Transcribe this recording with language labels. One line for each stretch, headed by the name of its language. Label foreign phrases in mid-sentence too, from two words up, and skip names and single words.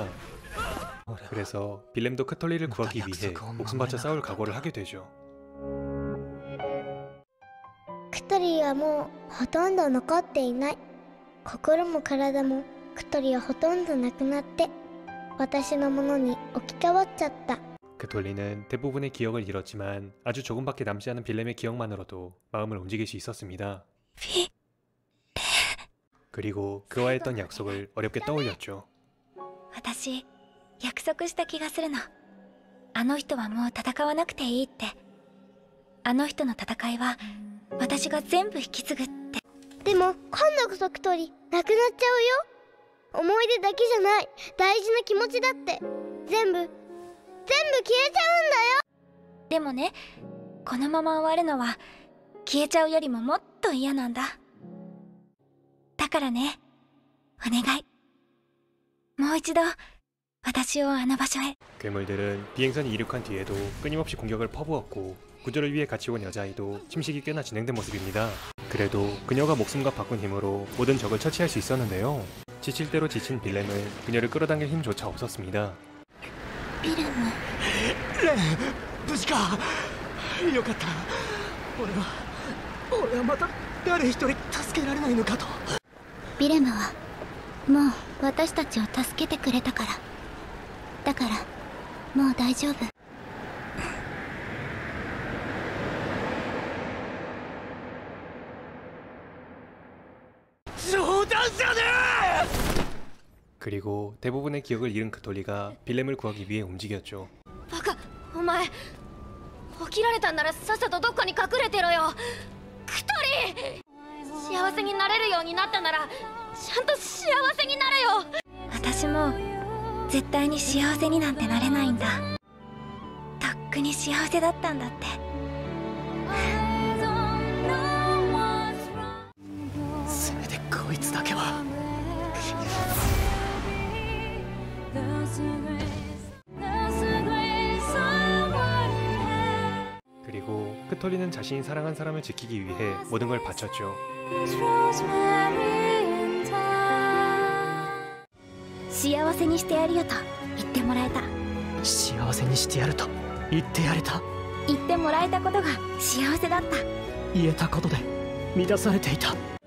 Korean: 그래서 빌렘도 크톨리를 구하기 위해 목숨 바쳐 싸울 각오를 하게 되죠.
Japanese: クトリはもうほとんど残っていない。心も体もクトリはほとんどなくなって私のものに置き換わっちゃった。
Korean: 크톨리는 대부분의 기억을 잃었지만 아주 조금밖에 남지 않은 빌렘의 기억만으로도 마음을 움직일 수 있었습니다. 그리고 그와 했던 약속을 어렵게 떠올렸죠.
Japanese: 私約束した気がするの。あの人はもう戦わなくていいって。あの人の戦いは私が全部引き継ぐって。でも今度こそクトリなくなっちゃうよ。思い出だけじゃない、大事な気持ちだって全部消えちゃうんだよ。でもね、このまま終わるのは消えちゃうよりももっと嫌なんだ。だからね、お願い、もう一度私をあの場所へ。
Korean: 괴물들은 비행선이 이륙한 뒤에도 끊임없이 공격을 퍼부었고 구조를 위해 같이 온 여자아이도 침식이 꽤나 진행된 모습입니다. 그래도 그녀가 목숨과 바꾼 힘으로 모든 적을 처치할 수 있었는데요. 지칠 대로 지친 빌렘은 그녀를 끌어당길 힘조차 없었습니다.
Japanese: ビレム、レン、無事か。よかった。俺はまた誰一人助けられないのかと。ビレムはもう私たちを助けてくれたから。だからもう大丈夫。
Korean: 그리고 대부분의 기억을 잃은 크톨리가 빌렘을 구하기 위해 움직였죠.
Japanese: バカ、お前起きられたんならさっさとどっかに隠れてろよ。クトリー、幸せになれるようになったならちゃんと幸せになれよ。私も絶対に幸せになんてなれないんだ。とっくに幸せだったんだって。せめてこいつだけは。
Korean: 그리고 크톨리는 자신이 사랑한 사람을 지키기 위해 모든 걸 바쳤죠.
Japanese: 幸せにしてやるよと言ってもらえた。幸せにしてやると言ってやれた。言ってもらえたことが幸せだった。言えたことで満たされていた。